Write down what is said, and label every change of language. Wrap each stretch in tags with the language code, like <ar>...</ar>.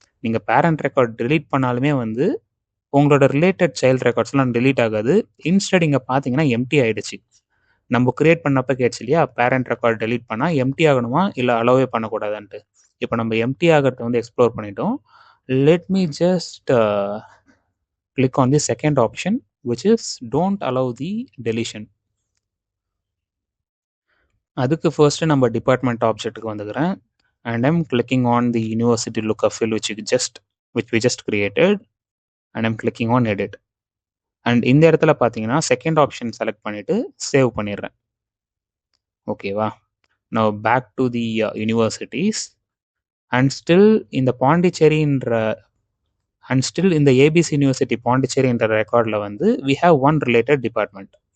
<ta>நீங்கள் parent record delete பண்ணாலுமே வந்து உங்களோட ரிலேட்டட் சைல்டு ரெக்கார்ட்ஸ்லாம் டெலீட் ஆகாது. இன்ஸ்டெட் இங்கே பார்த்தீங்கன்னா எம்டி ஆகிடுச்சு. நம்ம கிரியேட் பண்ணப்போ கேட்ச்சு இல்லையா, பேரண்ட் ரெக்கார்ட் டெலீட் பண்ணால் எம்டி ஆகணுமா இல்லை அலோவே பண்ணக்கூடாதான்ட்டு. இப்போ நம்ம எம்டி ஆகிறத வந்து எக்ஸ்ப்ளோர் பண்ணிட்டோம்.</ta> <en>Let me just click on the second option, which is don't allow the deletion.</en> <ta>அதுக்கு ஃபர்ஸ்ட் நம்ம டிபார்ட்மெண்ட் ஆப்ஜெக்ட்டுக்கு வந்துக்கிறேன்.</ta> <en>And I'm clicking on the university lookup field which we just created and I'm clicking on edit.</en> <ta>And இந்த இடத்துல பார்த்தீங்கன்னா second option select பண்ணிட்டு save பண்ணிடுறேன். ஓகேவா?</ta> <en>now back to the universities and still இந்த பாண்டிச்சேரின்ற and still இந்த ஏபிசி யூனிவர்சிட்டி பாண்டிச்சேரின்ற ரெக்கார்டில் வந்து we have one related department.</en>